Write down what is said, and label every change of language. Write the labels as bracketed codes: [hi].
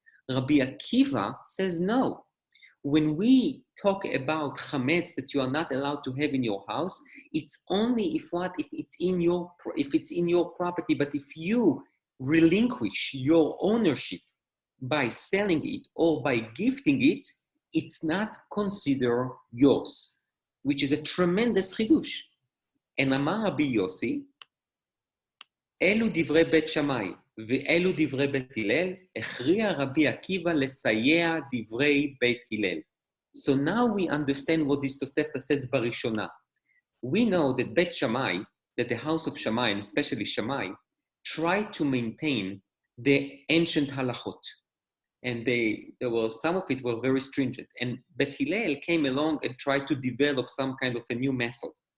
[en] Rabbi Akiva says no. When we talk about chametz that you are not allowed to have in your house, it's only if it's in your property. But if you relinquish your ownership by selling it or by gifting it, it's not considered yours, which is a tremendous chidush. And [he] Amar Rabbi Yossi, אלו דברי בית שמאי ואלו דברי בית הלל, הכריע רבי עקיבא לסייע דברי בית הלל. [en] So now we understand what this Tosefta says [he] בראשונה. [en] We know that Bet Shammai, that the house of Shammai, and especially Shammai, tried to maintain the ancient halachot. And some of it were very stringent. And Bet Hillel came along and tried to develop some kind of a new method.